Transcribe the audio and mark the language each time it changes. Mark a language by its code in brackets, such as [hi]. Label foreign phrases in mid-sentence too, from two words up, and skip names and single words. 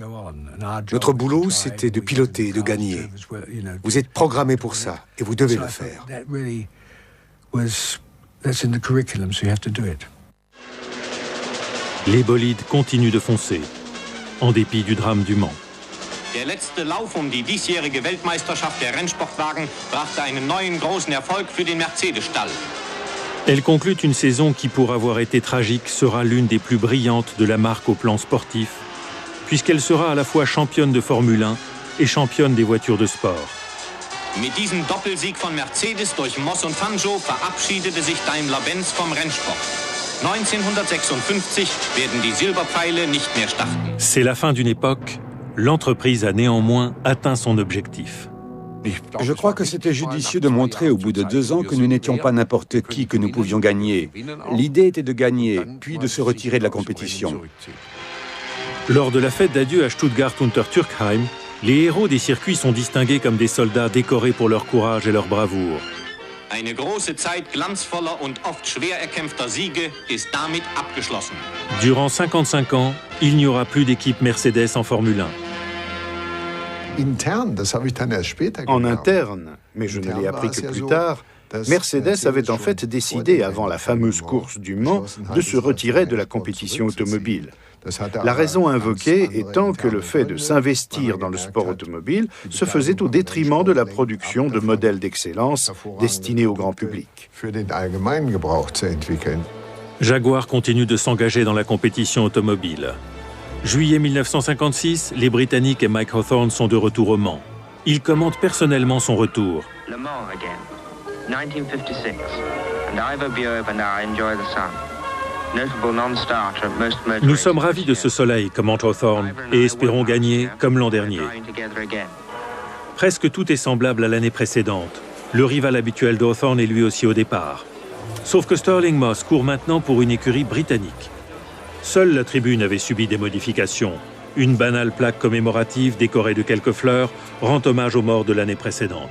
[fr] Notre boulot, c'était de piloter et de gagner. Vous êtes programmés pour ça, et vous devez le faire. Les bolides continuent de foncer, en dépit du drame du Mans. [de] Der letzte Lauf die diesjährige Weltmeisterschaft der Rennsportwagen brachte einen neuen großen Erfolg für den Mercedes-Stall. [fr] Elle conclut une saison qui, pour avoir été tragique, sera l'une des plus brillantes de la marque au plan sportif, puisqu'elle sera à la fois championne de Formule 1 et championne des voitures de sport. [de] Mit diesem Doppelsieg von Mercedes durch Moss und Fangio verabschiedete sich Daimler-Benz vom Rennsport. 1956 werden die Silberpfeile nicht mehr starten. [fr] C'est la fin d'une époque. L'entreprise a néanmoins atteint son objectif. Je crois que c'était judicieux de montrer au bout de 2 ans que nous n'étions pas n'importe qui, que nous pouvions gagner. L'idée était de gagner, puis de se retirer de la compétition. Lors de la fête d'adieu à Stuttgart-Untertürkheim, les héros des circuits sont distingués comme des soldats décorés pour leur courage et leur bravoure. [de] Eine große Zeit glanzvoller und oft schwer erkämpfter Siege ist damit abgeschlossen. [fr] Durant 55 ans, il n'y aura plus d'équipe Mercedes en Formule 1. En interne, mais je ne l'ai appris que plus tard, Mercedes avait en fait décidé, avant la fameuse course du Mans, de se retirer de la compétition automobile. La raison invoquée étant que le fait de s'investir dans le sport automobile se faisait au détriment de la production de modèles d'excellence destinés au grand public. Jaguar continue de s'engager dans la compétition automobile. Juillet 1956, les Britanniques et Mike Hawthorne sont de retour au Mans. Il commente personnellement son retour. [en] Le Mans again, 1956, and Ivo Bueb and I enjoy the sun. Notable non-starter at most motor [fr] Nous sommes ravis de ce soleil, commente Hawthorne, et espérons gagner comme l'an dernier. Presque tout est semblable à l'année précédente. Le rival habituel de Hawthorne est lui aussi au départ. Sauf que Stirling Moss court maintenant pour une écurie britannique. Seule la tribune avait subi des modifications. Une banale plaque commémorative décorée de quelques fleurs rend hommage aux morts de l'année précédente.